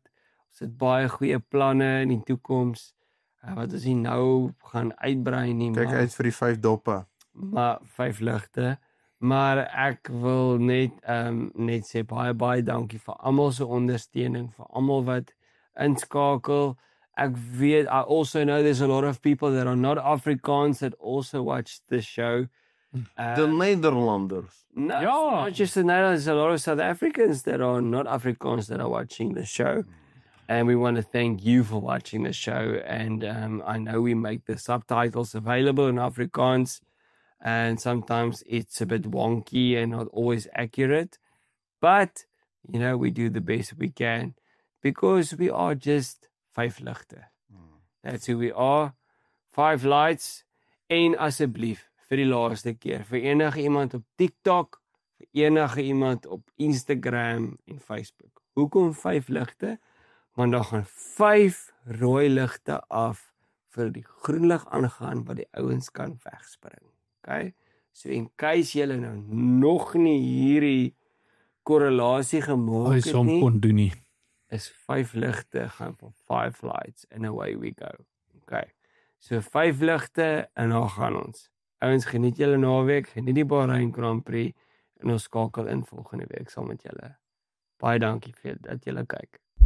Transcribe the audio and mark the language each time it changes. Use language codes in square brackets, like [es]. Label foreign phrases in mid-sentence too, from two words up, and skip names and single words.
[af] Ons het baie goeie planne in die toekoms. Wat ons nou gaan uitbrei nie, kyk uit vir die 5 doppe. Maar 5 ligte. Maar ek wil net sê baie dankie vir almal se ondersteuning, vir almal wat inskakel. Ek weet, [en] I also know there's a lot of people that are not Afrikaans that also watch the show. The Nederlanders. No, not just the Netherlands, there's a lot of South Africans that are not Afrikaans that are watching the show. And we want to thank you for watching the show. And I know we make the subtitles available in Afrikaans. and sometimes it's a bit wonky and not always accurate. But, you know, we do the best we can because we are just 5 ligte. That's who we are. 5 lights. [af] En asseblief, vir die laaste keer, vir enige iemand op TikTok, vir enige iemand op Instagram en Facebook. Hoekom 5 ligte? Want daar gaan 5 rooi ligte af vir die groen lig aangaan wat die ouens kan wegspring. Okay? [en] So in case [af] julle nou nog nie hierdie korrelasie gemaak het nie, kon doen nie. Is 5 ligte gaan van [en] 5 lights and away we go. [af] Okay. So 5 ligte en dan gaan ons. Ouens, geniet julle naweek, geniet die Bahrain Grand Prix en ons skakel in volgende week saam met julle. Baie dankie vir dat julle kyk.